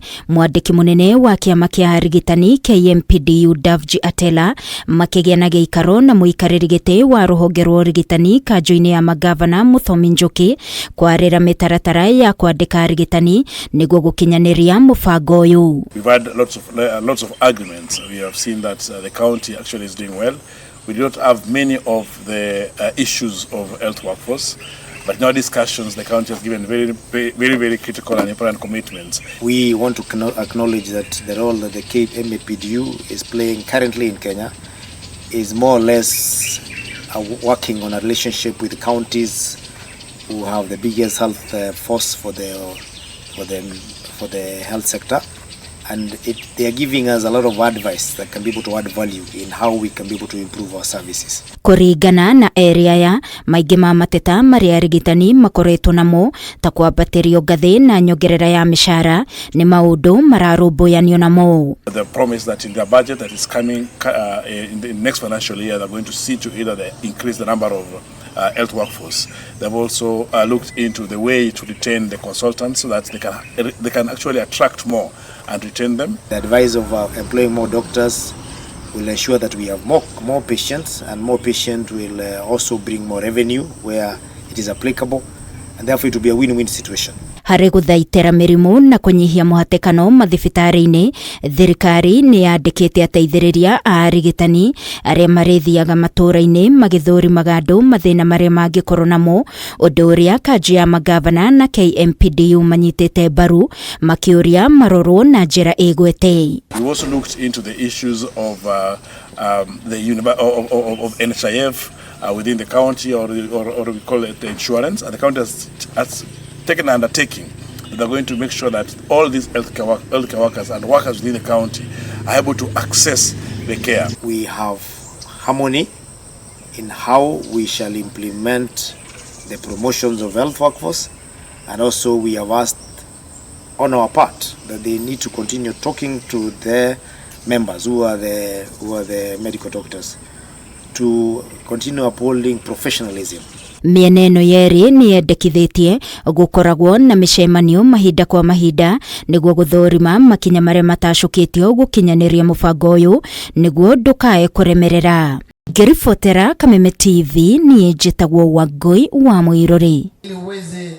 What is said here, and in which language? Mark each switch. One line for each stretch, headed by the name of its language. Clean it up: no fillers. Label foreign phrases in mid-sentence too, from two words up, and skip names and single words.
Kikuyu: Mwandiki munene wa kiama kia arigitani KMPDU DAVJI ATELA makigiana giikaro na muikariri giti wa ruhonge rwa urigitani KANJU-ini ya magavana Muthomi Njuki kwarira mitaratara ya kwandika arigitani niguo gukinyaniria mubango uyu.
English: We've had lots of arguments. We have seen that the county actually is doing well. We do not have many of the issues of health workforce. But in our discussions, the county has given very critical and important commitments. We want to acknowledge that the role that the KMPDU is playing currently in Kenya is more or less working on a relationship with the counties who have the biggest health force for the health sector. And they are giving us a lot of advice that can be able to add value in how we can be able to improve our services.
Kikuyu: Kurigana na area ya maingi ma mateta mari arigitani makoretwo namo ta kwambatirio ngathi na nyongerera ya mishara ni maundu mararumbuyanio namo.
English: The promise that in their budget that is coming in the next financial year they're going to see to either they increase the number of health workforce. They've also looked into the way to retain the consultants so that they can actually attract more and retain them. The advice of employing more doctors will ensure that we have more patients, and more patients will also bring more revenue where it is applicable, and therefore it will be a win-win situation.
Kikuyu: Hari guthaitira mirimu na kunyihia muhatekano mathibitari-ini, thirikari ni yandikite ateithiriria a arigitani aria marithiaga matura-ini magithurimaga andu mathina maria mangikorwo namo, undu uria KANJU ya magavana na KMPDU manyitite mbaru makiuria marorwo na njira igwete.
English: We also looked into the issues of NHIF within the county, or we call it the insurance, and the county has taken an undertaking that they're going to make sure that all these healthcare workers and workers within the county are able to access the care. We have harmony in how we shall implement the promotions of health workforce, and also we have asked on our part that they need to continue talking to their members who are the medical doctors to continue upholding professionalism.
Kikuyu: Mieneno yeri ni yendekithitie gukoragwo na micemanio mahinda kwa mahinda niguo guthurima makinya maria matacukitio gukinyaniria mubango uyu niguo ndukae kuremerera. Ngiribotera Kameme TV ni njitagwo Wangui wa Mwiruri.